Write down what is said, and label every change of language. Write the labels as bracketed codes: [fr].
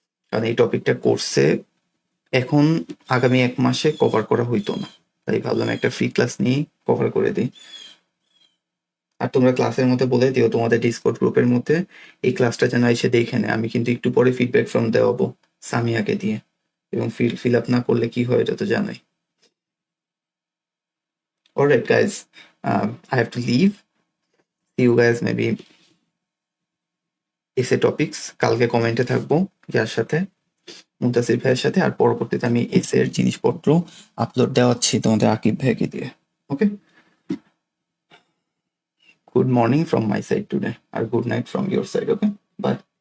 [bn] কারণ এই টপিকটা কোর্সে এখন আগামী 1 মাসে কভার করা হইতো না, তাই ভাবলাম একটা ফ্রি ক্লাস নিয়ে কভার করে দিই। আর তোমরা ক্লাসের মধ্যে বলে দিও তোমাদের ডিসকর্ড গ্রুপের মধ্যে এই ক্লাসটা যেন এসে দেখে নেয়। আমি কিন্তু একটু পরে ফিডব্যাক ফর্ম দেওয়াবো সামিয়াকে দিয়ে, এবং ফিল আপ না করলে কি হয় এটা তো জানোই। [en] Alright guys, I have to leave. See you guys maybe [bn] এসে টপিকস কালকে কমেন্টে থাকবো যার সাথে, মুনতাসির ভাইয়ের সাথে। আর পরবর্তীতে আমি এসে এর জিনিসপত্র আপলোড দেওয়াচ্ছি তোমাদের আকিব ভাইকে দিয়ে। [en] Okay, good morning from my side today, আর good night from your side. Okay, bye.